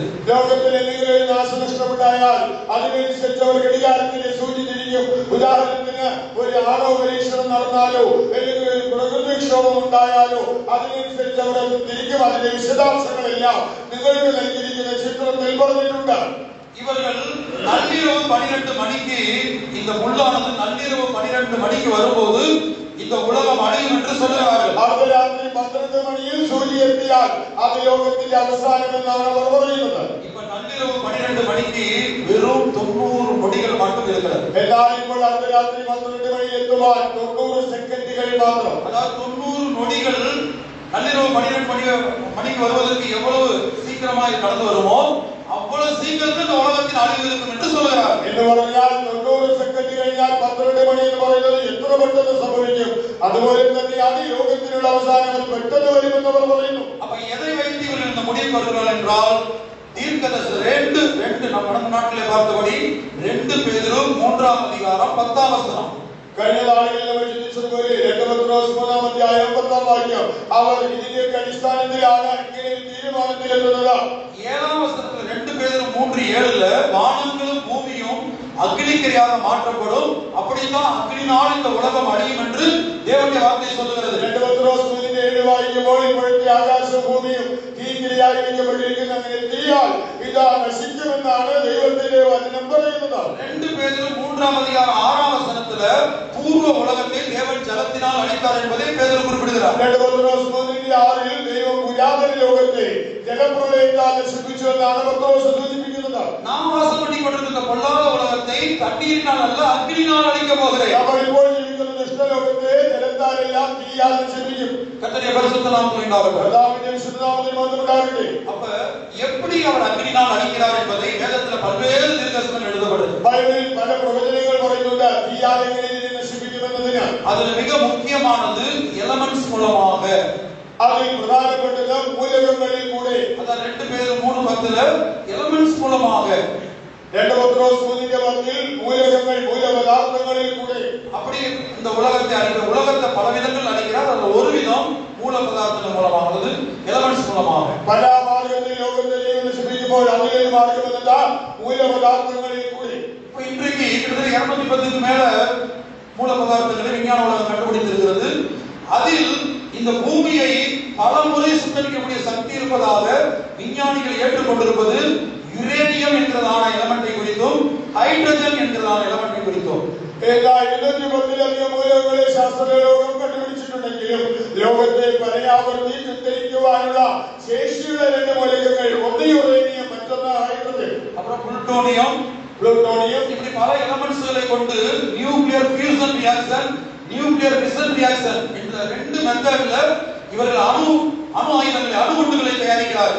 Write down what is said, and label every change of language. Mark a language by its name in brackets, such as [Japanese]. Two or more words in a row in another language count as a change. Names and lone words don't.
[Malayalam] ലോകത്തിൽ എന്തെങ്കിലും ഒരു നാശനഷ്ടമുണ്ടായാൽ അതിനനുസരിച്ച് അവർ ഘടികാരത്തിന്റെ സൂചി തിരിക്കും. ഉദാഹരണത്തിന് ഒരു ആണവ പരീക്ഷണം നടന്നാലോ അല്ലെങ്കിൽ ഒരു പ്രകൃതിക്ഷോഭം ഉണ്ടായാലോ അതിനനുസരിച്ച് അവർ തിരിക്കും. അതിന്റെ വിശദാംശങ്ങളെല്ലാം നിങ്ങൾക്ക് നൽകിയിരിക്കുന്ന ചിത്രത്തിൽ പറഞ്ഞിട്ടുണ്ട്. [Tamil] இவர்கள் நள்ளிரவு 12 மணிக்கு இந்த முள்ளானது நள்ளிரவு 12 மணிக்கு வரும்போது இந்த உலகம் அழியும் என்று சொல்கிறார்கள். [Malayalam] അർദ്ധരാത്രി 12 മണിയിൽ സൂചി എത്തിയാൽ അത് ലോകത്തിന്റെ അവസാനം എന്നാണ് അവർ പറയുന്നത്. [Tamil] இப்ப நள்ளிரவு 12 மணிக்கு வெறும் 90 நொடிகள் மட்டும் இருக்கிறது. [Malayalam] എന്നാൽ ഇപ്പോൾ അർദ്ധരാത്രി 12 മണി എത്തുവാൻ 90 സെക്കൻഡുകൾ മാത്രം. [Tamil] அதாவது 90 நொடிகள் நள்ளிரவு 12 மணிக்கு வருவதற்கு எவ்வளவு சீக்கிரமாய் கடந்து வருமோ அவ்வளவு சீக்கிரத்தில் இந்த உலகத்தின் அழிவு இருக்கும் என்று சொல்கிறார். [Malayalam] എന്ന് പറഞ്ഞാൽ 90 സെക്കൻഡ് കഴിഞ്ഞാൽ 12 മണി എന്ന് പറയുന്നത് എത്ര പെട്ടെന്ന് സംഭവിക്കും. അതുപോലെ തന്നെയാണ് ലോകത്തിനുള്ള അവസാനം പെട്ടെന്ന് വരുമെന്ന് അവർ പറയുന്നു. [Tamil] அப்ப எதை வைத்து இவர்கள் இந்த முடிவு வருகிறார்கள் என்றால், தீர்க்கதரிசி 2 நம்ம கடந்த நாட்டிலே பார்த்தபடி 2 பேதுரு 3ஆம் அதிகாரம் 10ஆம் வசனம். [Malayalam] കഴിഞ്ഞ നാളുകളിൽ നമ്മൾ ചിന്തിച്ചതുപോലെ 2 പത്രോസ് 3ആം അധ്യായം 10ആം വാക്യം അവർ ഇതിന്റെ അടിസ്ഥാനത്തിലാണ് ഇങ്ങനെ ഒരു തീരുമാനത്തിലെത്തുന്നത്. [Tamil] 7ஆம் வசனத்துல 2 பேதுரு 3:7ல வானங்களும் பூமியும் அக்னிக்கரியாக மாற்றப்படும், அப்படித்தான் அக்னினால் இந்த உலகம் அழியும் என்று தேவனுடைய வார்த்தை சொல்லுகிறது. [Malayalam] 2 പത്രോസ് 3:7 വായിക്കുമ്പോൾ ഇപ്പോഴത്തെ ആകാശവും ഭൂമിയും തീക്കിരയായി ഇരിക്കപ്പെട്ടിരിക്കുന്ന അങ്ങനെ തീയാൽ ഇതാ നശിക്കുമെന്നാണ് ദൈവത്തിന്റെ വചനം പറയുന്നത്. [Tamil] 2 பேதுரு 3ஆம் அதிகாரம் 6ஆம் வசனத்துல பூர்வ உலகத்தை தேவன் ஜலத்தினால் அழித்தார் என்பதை பேதுரு குறிப்பிடுகிறார். [Malayalam] 2 പത്രോസ് 3:6 ദൈവം പുരാതന ലോകത്തെ ജലപ്രളയത്താൽ നശിപ്പിച്ചു എന്നാണ് പത്രോസ് സൂചിപ്പിക്കുന്നത്. [Tamil] நாம் வாசம் பண்ணி கொண்டிருக்கிற பொல்லாத உலகத்தை தண்ணீரினால் அல்ல அக்னியினால் அழிக்க போகிறேன். [Malayalam] നമ്മൾ ഇപ്പോൾ ജീവിക്കുന്ന ദുഷ്ടലോകത്തെ ജലത്താലല്ല തീയാൽ നശിപ്പിക്കും. [Tamil] கர்த்தருடைய பரிசுத்த நாமத்தில் உண்டாகட்டும். [Malayalam] കർത്താവിന്റെ വിശുദ്ധനാമത്തിൽ മഹത്വമുണ്ടാകട്ടെ. [Tamil] அப்ப எப்படி அவர் அக்னியினால் அழிக்கிறார் என்பதை வேதத்துல பல்வேறு தீர்க்கதரிசனங்கள் எழுதப்படுது. [Malayalam] ബൈബിളിൽ പല പ്രവചനങ്ങൾ പറയുന്നുണ്ട് തീയാൽ എങ്ങനെ ഇതിനെ നശിപ്പിക്കുമെന്നതിന്. [Tamil] அதுல மிக முக்கியமானது எலமெண்ட்ஸ் மூலமாக. [Malayalam] അതിൽ പ്രധാനപ്പെട്ടത് മൂലകങ്ങളിൽ കൂടെ. [Tamil] அதான் 2 பேதுரு 3:10ல எலமெண்ட்ஸ் மூலமாக. [Malayalam] 2 പത്രോസ് 3:10 മൂലകങ്ങൾ മൂലപദാർത്ഥങ്ങളിൽ കൂടെ. [Tamil] அப்படி இந்த உலகத்தை அழிக்கிற, உலகத்தை பல விதங்கள் அழிக்கிறார். அதுல ஒரு விதம் மூல பதார்த்தங்கள் மூலமானது, எலமெண்ட்ஸ் மூலமாக. [Malayalam] പല മാർഗത്തിൽ ലോകത്തെ ദൈവം നശിപ്പിക്കുമ്പോൾ അതിലൊരു മാർഗം എന്താ? മൂലപദാർത്ഥങ്ങളിൽ കൂടി. [Tamil] இப்ப இன்றைக்கு கிட்டத்தட்ட 210க்கு மேல மூல பதார்த்தங்களை விஞ்ஞான உலகம் கண்டுபிடித்திருக்கிறது. அதில் இந்த பூமியை பல முறை சுட்டரிக்கக்கூடிய சக்தி இருப்பதாக விஞ்ஞானிகள் ஏற்றுக்கொண்டிருப்பது யுரேனியம் என்கிறதான எலமெண்டை குறித்தும் ஹைட்ரஜன் என்கிறதான எலமெண்டை குறித்தும். [Malayalam] 210 മൂലകങ്ങളെ ശാസ്ത്രലോകം കണ്ടുപിടിച്ചിട്ടുണ്ടെങ്കിലും ലോകത്തെ പരയാവർത്തി ചിത്രീകരിക്കുവാനുള്ള ശേഷിയുള്ള 2 മൂലകങ്ങൾ, ഒന്ന് യുറേനിയം, മറ്റൊന്ന് ഹൈഡ്രജൻ. [Tamil] அப்புறம் புளுட்டோனியம் இப்படி பல எலமெண்ட்ஸ்களை கொண்டு [English] nuclear fusion reaction, nuclear fission reaction [Tamil] என்ற 2 மெத்தட்ல இவர்கள் அணு அணுகுண்டுகளை தயாரிக்கிறார்கள்.